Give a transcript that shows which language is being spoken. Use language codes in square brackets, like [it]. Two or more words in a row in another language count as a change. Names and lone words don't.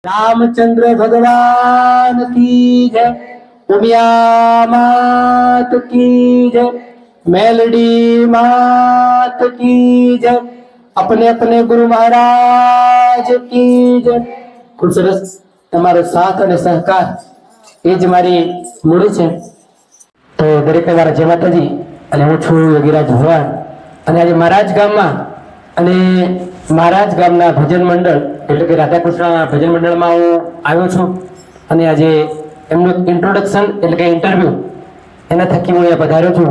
[hi] रामचंद्र भगवान की जय, उमिया मात की जय, मेलडी मात की जय, अपने अपने गुरु महाराज की जय। [gu] ખૂબ સરસ તમારો સાથ અને સહકાર એ જ મારી મૂડી છે। તો દરેકને મારા જય માતાજી। અને હું છું યોગીરાજ ભગવાન અને આજે મહારાજ ગામમાં અને મહારાજ ગામના ભજન મંડળ એટલે કે રાધાકૃષ્ણ ભજન મંડળમાં હું આવ્યો છું અને આજે એમનું ઇન્ટ્રોડક્શન એટલે કે ઇન્ટરવ્યૂ એના થકી હું અહીંયા પધાર્યો છું।